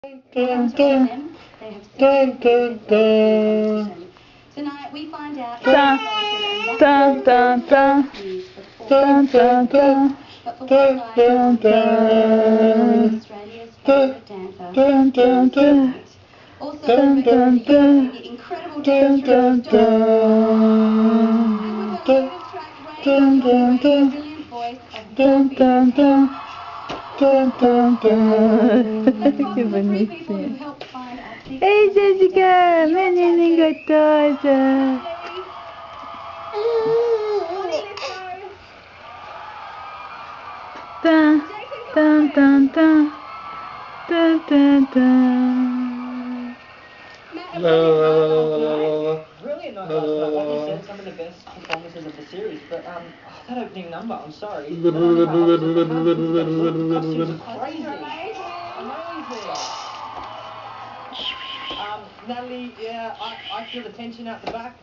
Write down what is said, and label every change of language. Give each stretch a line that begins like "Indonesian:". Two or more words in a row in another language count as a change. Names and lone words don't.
English: Dun, dun, dun, dun, dun. Tonight we find out dun, dun, dun, dun, dun, dun, dun, dun, dun, dun, Australia's favourite dancer, dun, dun, dun, also dun, dun, dun, the incredible dance dun, dun, dun, dun, brilliant voice of dun, dun, dun, dun, dun, dun.
Italian: Che bellissimo.
Portuguese: Ehi Jessica, meninin gostosa.
English: Dun, dun, dun, dun. Dun, dun, dun. Brilliant night last night, like you said, some of the best performances of the series, but that opening number, I'm sorry. The costumes are crazy. Amazing. Natalie, yeah, I feel the tension out the back.